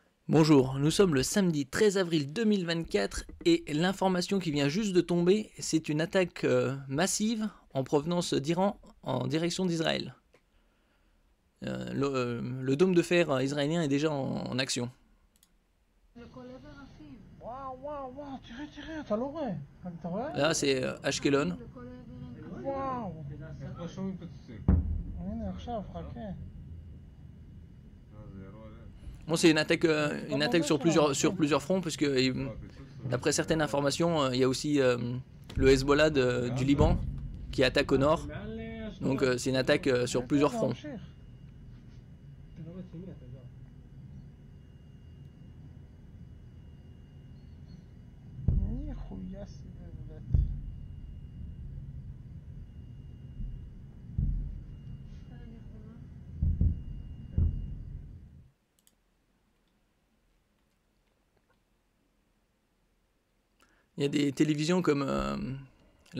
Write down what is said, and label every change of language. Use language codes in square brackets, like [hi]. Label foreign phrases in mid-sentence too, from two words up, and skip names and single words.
[fr] Bonjour, nous sommes le samedi 13 avril 2024 et l'information qui vient juste de tomber, c'est une attaque massive en provenance d'Iran en direction d'Israël. Le dôme de fer israélien est déjà en action. [he] וואו, תראה, אתה לא רואה. אתה רואה? [fr] Là c'est Ashkelon. [he] וואו. הנה עכשיו, חכה. [fr] Bon, c'est une attaque sur plusieurs fronts, parce que d'après certaines informations, il y a aussi le Hezbollah du Liban qui attaque au nord. Donc c'est une attaque sur plusieurs fronts. Il y a des télévisions comme la